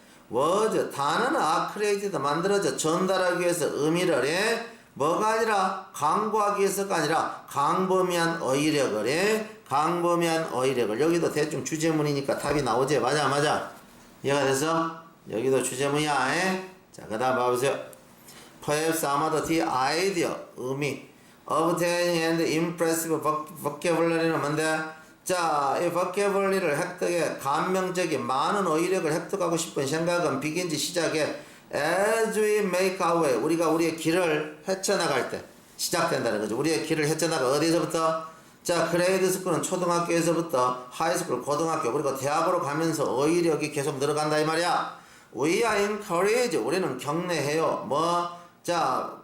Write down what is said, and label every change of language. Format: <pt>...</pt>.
<ko>words 단어는 created 만들어져 전달하기 위해서 의미를 뭐가 아니라 강구하기 위해서가 아니라 광범위한 어휘력을 광범위한 어휘력을. 여기도 대충 주제문이니까 답이 나오지. 맞아. 이해가 돼서 여기도 주제문이야. 자, 그 다음 봐보세요.</ko> <en>Perhaps</en> <ko>아마도</ko> <en>the idea</en> <ko>의미</ko> <en>obtaining and impressive vocabulary는</en> <ko>뭔데? 자, 이 vocabulary를 획득해 감명적인 많은 어휘력을 획득하고 싶은 생각은 begins 시작해</ko> <en>as we make our way</en> <ko>우리가 우리의 길을 헤쳐나갈 때 시작된다는 거죠. 우리의 길을 헤쳐나가 어디서부터? 자, 그레이드 스쿨은 초등학교에서부터 하이스쿨, 고등학교, 그리고 대학으로 가면서 어휘력이 계속 늘어간다 이 말이야.</ko> <en>We are encouraged.</en> <ko>우리는 격려해요. 자,</ko>